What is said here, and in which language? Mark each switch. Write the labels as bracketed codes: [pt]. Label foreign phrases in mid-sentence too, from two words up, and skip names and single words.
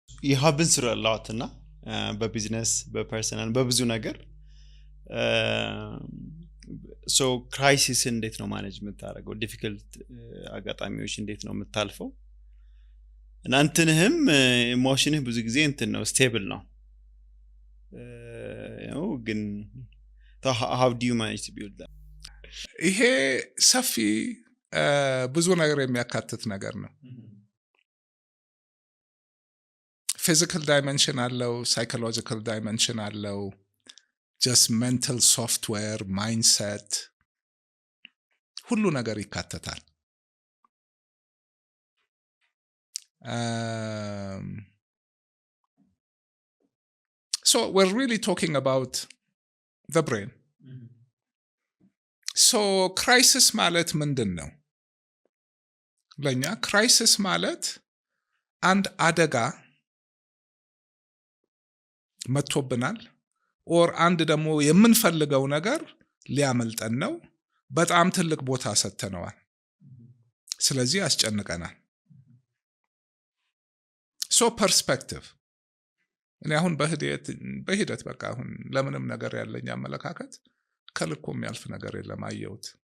[en] you have been through a lot [am] እና በቢዝነስ በፐርሰናል በብዙ ነገር [en] so crisis [am] እንዴት ነው ማኔጅ የምታደርገው difficult አጋጣሚዎች እንዴት ነው የምታልፈው እና እንትንህም ኢሞሽንህ ብዙ ጊዜ እንትን ነው ስቴብል ነው ግን [en] how do you manage to build that [am] ይሄ ሰፊ ብዙ ነገር የሚያካትት ነገር ነው [en] physical dimension [am] አለው [en] psychological dimension [am] አለው [en] just mental software mindset [am] ሁሉ ነገር ይካተታል [en] so we're really talking about the brain so crisis [am] ማለት ምንድነው ለኛ crisis ማለት አንድ አደጋ መጥቶብናል or አንድ ደግሞ የምንፈልገው ነገር ሊያመልጠን ነው በጣም ትልቅ ቦታ ሰጥተነዋል ስለዚህ ያስጨንቀናል [en] so perspective [am] እኔ አሁን በሂደት በቃ አሁን ለምንም ነገር ያለኝ አመለካከት ከልኮ የሚያልፍ ነገር የለም አየሁት